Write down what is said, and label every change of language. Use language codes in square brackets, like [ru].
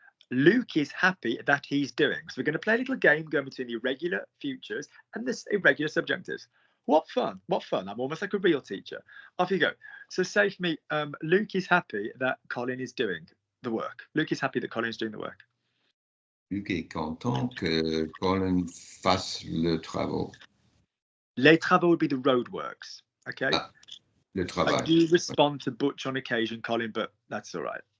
[en] Luke is happy that he's doing. So we're going to play a little game going between the irregular futures and the irregular subjunctives. What fun. What fun. I'm almost like a real teacher. Off you go. So say for me, Luke is happy that Colin is doing the work. Luke is happy that Colin is doing the work. [fr] Luc est content que Colin fasse le travaux. [en] Les travaux would be the roadworks. Okay. [fr] Le travail. [en] I do respond to Butch on occasion, Colin, but that's all right.